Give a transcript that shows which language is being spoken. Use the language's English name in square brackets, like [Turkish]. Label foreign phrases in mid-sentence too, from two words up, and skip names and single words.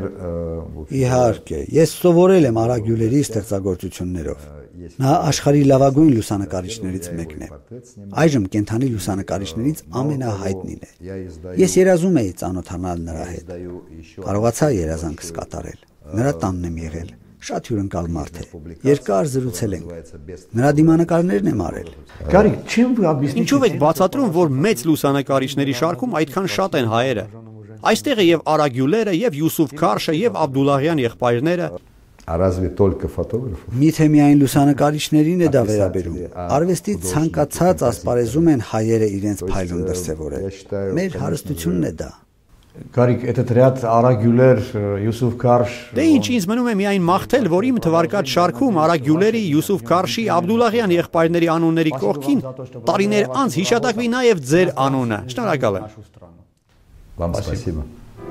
[Armenian] Իհարկե, ես սովորել եմ Արա Գյուլերի ստեղծագործություններով։ Նա աշխարհի լավագույն լուսանկարիչներից մեկն է։ Այժմ կենթանի լուսանկարիչներից ամենահայտնին է։ Ես երազում էի ծանոթանալ նրա հետ։ Կարողացա երազանքս կատարել։ Նրա տանն եմ եղել։ Շատ հյուրընկալ մարդ է։ Երկար զրուցել ենք։ Նրա դիմանկարներն եմ արել։ Ինչով եք բացատրում, որ մեծ լուսանկարիչների շարքում այդքան շատ են հայերը։ Այստեղ է եւ Արա Գյուլերը, եւ Յուսուֆ Քարշը, եւ Աբդուլլահյան եղբայրները։ [Russian] Разве только фотографов? [Armenian] Միթե միայն լուսանկարիչներին է դա վերաբերում։ Արվեստի ցանկացած ասպարեզում են հայերը իրենց փայլուն դրսևորել։ Մեր հարստությունն է դա։ Գարիկ, [Russian] этот ряд Արա Գյուլեր, Յուսուֆ Քարշ։ [Armenian] Դե ինչ ինձ մնում է միայն մաղթել, որ իմ թվարկած շարքում Արա Գյուլերի, Յուսուֆ Քարշի, Աբդուլլահյան եղբայրների անունների կողքին տարիներ անց հիշատակվի նաև ձեր անունը։ Շնորհակալ եմ։ [Russian] Вам спасибо.